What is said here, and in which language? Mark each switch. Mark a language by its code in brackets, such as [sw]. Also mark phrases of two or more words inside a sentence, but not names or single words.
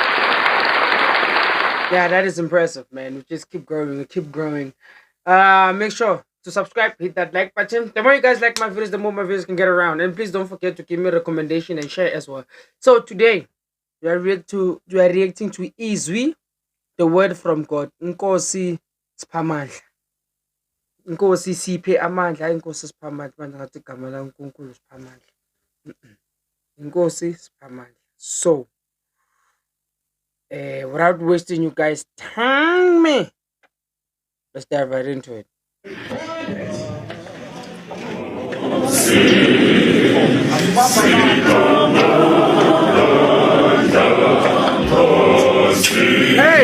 [en] Yeah, that is impressive, man. We just keep growing, we keep growing. Make sure to subscribe, hit that like button. The more you guys like my videos, the more my videos can get around. And please don't forget to give me a recommendation and share as well. So today we are reacting to Izwi, the word from God. [zu] Nkosi Spamandla. Inkosi siphe amandla, inkosi siphe amandla, manje ngathi igama la uNkulunkulu siphe amandla. Inkosi siphe amandla. [en] So without wasting you guys' time, let's dive right into it. Hey!